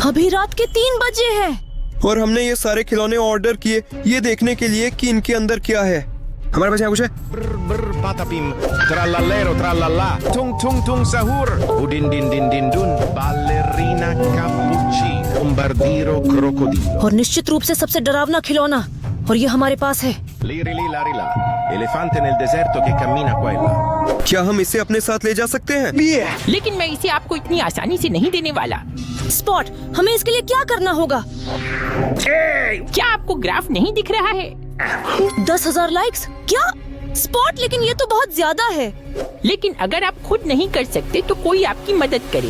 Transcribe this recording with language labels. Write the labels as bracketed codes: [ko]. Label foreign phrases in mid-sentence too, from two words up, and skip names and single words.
[hi] अभी रात के 3 बजे हैं और हमने ये सारे खिलौने ऑर्डर किए ये देखने के लिए कि इनके अंदर क्या है। हमारे पास यहाँ कुछ है? [it] Brr brr patapim, trallallero trallallà, tung tung tung sahur, udin din din din dun, ballerina cappuccino, bombardiro crocodilo. [hi] और निश्चित रूप से सबसे डरावना खिलौना, और ये हमारे पास है। [it] Liri li lari la, elefante nel deserto che cammina qua e là. [hi] क्या हम इसे अपने साथ ले जा सकते हैं? लेकिन मैं इसे आपको इतनी आसानी से नहीं देने वाला। स्पॉट, हमें इसके लिए क्या करना होगा? क्या आपको ग्राफ नहीं दिख रहा है? 10,000 लाइक्स? क्या स्पॉट, लेकिन ये तो बहुत ज्यादा है। लेकिन अगर आप खुद नहीं कर सकते तो कोई आपकी मदद करे।